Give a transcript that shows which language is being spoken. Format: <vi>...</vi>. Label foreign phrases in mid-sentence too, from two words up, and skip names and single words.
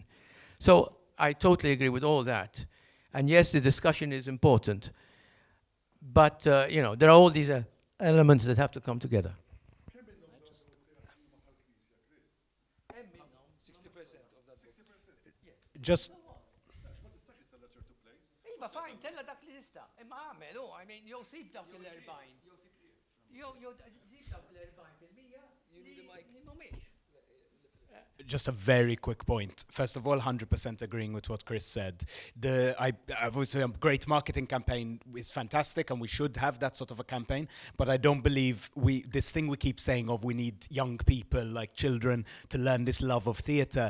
<en>So I totally agree with all that. And yes, the discussion is important. But, there are all these elements that have to come together. Just fine,</en> <mt>tella dak li tista. Imma għamel,</mt> <en>I mean,</en> <mt>jew sib dawk l-40. Jew sib dawk l-40% li mhumiex.</mt> <en>Just a very quick point. First of all, 100% agreeing with what Chris said. Obviously, a great marketing campaign is fantastic, and we should have that sort of a campaign. But I don't believe this thing we keep saying of we need young people, like children, to learn this love of theatre.</en>